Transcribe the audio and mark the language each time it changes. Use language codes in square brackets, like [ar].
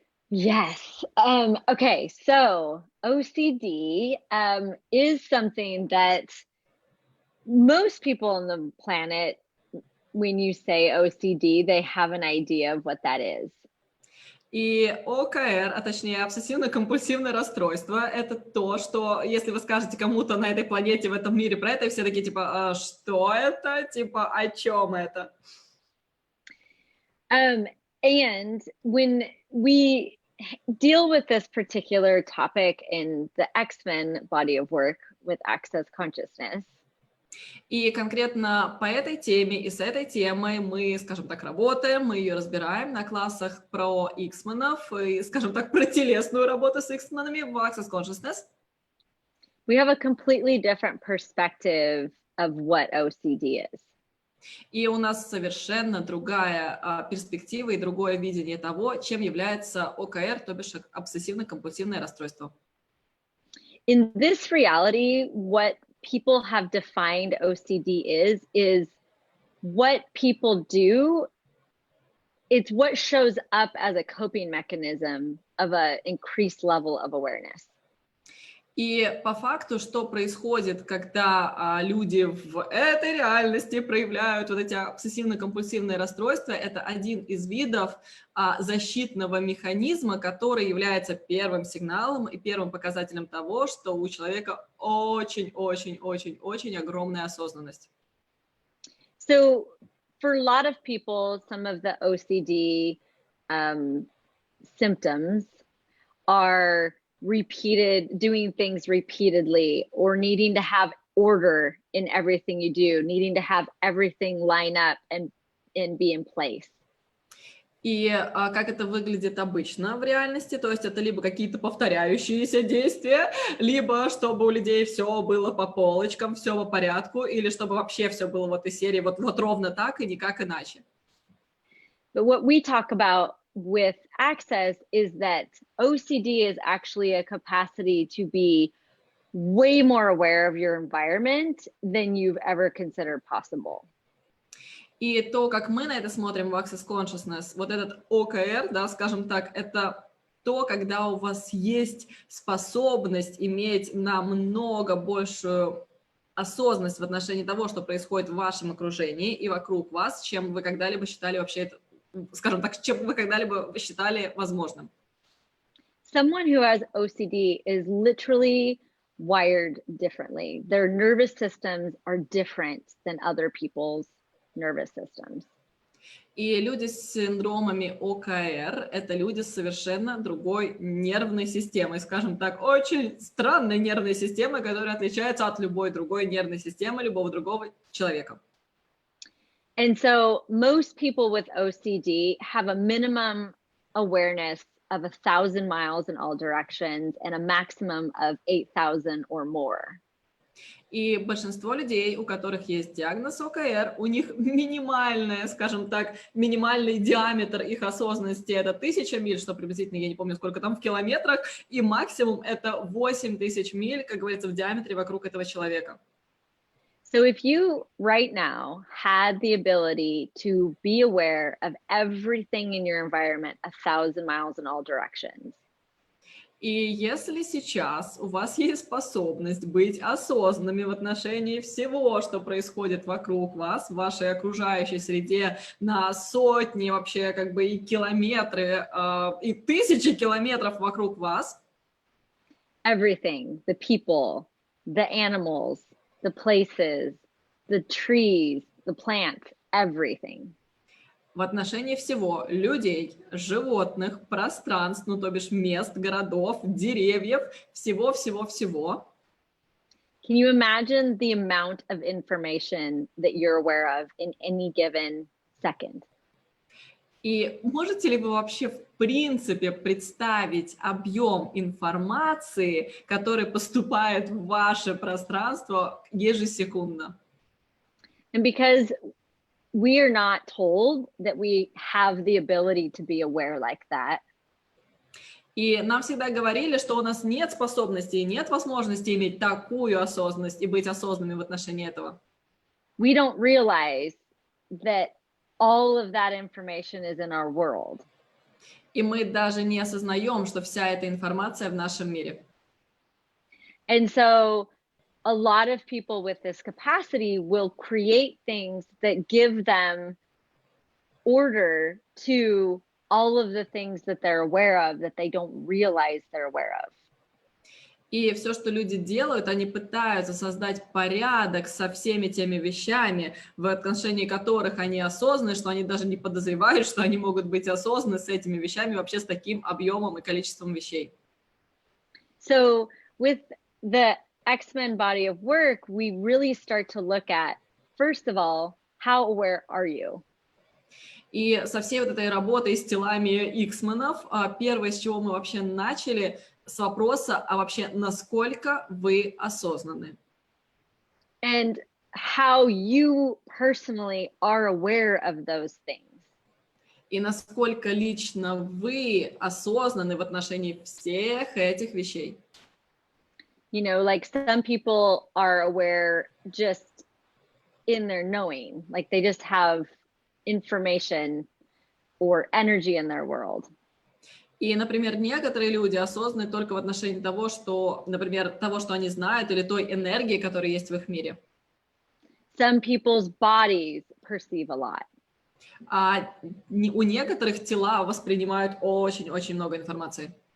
[en] Yes. Okay, so OCD is something that most people on the planet, when you say OCD, they have an idea of what that is. [ru] И ОКР, а точнее обсессивно-компульсивное расстройство, это то, что если вы скажете кому-то на этой планете, в этом мире про это, все такие типа, что это? Типа, о чем это? [en] And when we deal with this particular topic in the X-Men body of work with access consciousness, [ru] и конкретно по этой теме и с этой темой мы, скажем так, работаем, мы ее разбираем на классах про иксменов и, скажем так, про телесную работу с иксменами в Access Consciousness. [en] We have a completely different perspective of what OCD is. [ru] И у нас совершенно другая перспектива и другое видение того, чем является ОКР, то бишь обсессивно-компульсивное расстройство. [en] In this reality, what people have defined OCD is what people do. It's what shows up as a coping mechanism of an increased level of awareness. [ru] И по факту, что происходит, когда люди в этой реальности проявляют вот эти обсессивно-компульсивные расстройства, это один из видов защитного механизма, который является первым сигналом и первым показателем того, что у человека очень-очень-очень-очень огромная осознанность. [en] So for a lot of people, some of the OCD symptoms are doing things repeatedly or needing to have order in everything you do, needing to have everything line up and be in place. [ru] И как это выглядит обычно в реальности, то есть это либо какие-то повторяющиеся действия, либо чтобы у людей все было по полочкам, все по порядку, или чтобы вообще все было вот из серии вот ровно так и никак иначе. [en] But what we talk about with access is that OCD is actually a capacity to be way more aware of your environment than you've ever considered possible. [ru] И то, как мы на это смотрим в Access Consciousness, вот этот ОКР, да, скажем так, это то, когда у вас есть способность иметь намного большую осознанность в отношении того, что происходит в вашем окружении и вокруг вас, чем вы когда-либо считали вообще это, скажем так, чем вы когда-либо считали возможным. [en] Someone who has OCD is literally wired differently. Their nervous systems are different than other people's nervous systems. [ru] И люди с синдромами ОКР – это люди с совершенно другой нервной системой, скажем так, очень странной нервной системой, которая отличается от любой другой нервной системы любого другого человека. [en] And so most people with OCD have a minimum awareness of 1,000 miles in all directions and a maximum of 8,000 or more. [ru] И большинство людей, у которых есть диагноз ОКР, у них минимальная, скажем так, минимальный диаметр их осознанности – это 1000 миль, что приблизительно, я не помню, сколько там в километрах, и максимум – это 8000 миль, как говорится, в диаметре вокруг этого человека. [en] So if you right now had the ability to be aware of everything in your environment 1,000 miles in all directions, [ru] и если сейчас у вас есть способность быть осознанными в отношении всего, что происходит вокруг вас, в вашей окружающей среде, на сотни вообще как бы и километры, и тысячи километров вокруг вас, [en] everything, the people, the animals, the places, the trees, the plants, everything. [ru] в отношении всего людей, животных, пространств, ну то бишь мест, городов, деревьев, всего-всего-всего. [en] Can you imagine the amount of information that you're aware of in any given second? [ru] И можете ли вы вообще в принципе представить объем информации, который поступает в ваше пространство ежесекундно? [en] And because we are not told that we have the ability to be aware like that. [ru] И нам всегда говорили, что у нас нет способности и нет возможности иметь такую осознанность и быть осознанными в отношении этого. [en] We don't realize that all of that information is in our world. [ru] И мы даже не осознаем, что вся эта информация в нашем мире. [en] And so a lot of people with this capacity will create things that give them order to all of the things that they're aware of that they don't realize they're aware of. [ru] И все, что люди делают, они пытаются создать порядок со всеми теми вещами, в отношении которых они осознаны, что они даже не подозревают, что они могут быть осознаны с этими вещами, вообще с таким объемом и количеством вещей. [en] So with the X-Men body of work, we really start to look at, first of all, how aware are you? [ru] И со всей вот этой работой с телами X-менов, первое, с чего мы вообще начали, с вопроса, а вообще насколько вы осознаны? [en] And how you personally are aware of those things. [ru] И насколько лично вы осознаны в отношении всех этих вещей. [en] You know, like some people are aware just in their knowing, like they just have information or energy in their world. [ru] И, например, некоторые люди осознаны только в отношении того, что, например, того, что они знают, или той энергии, которая есть в их мире. [en] Some people's bodies perceive a lot. [ru] А у некоторых тела воспринимают очень-очень много информации.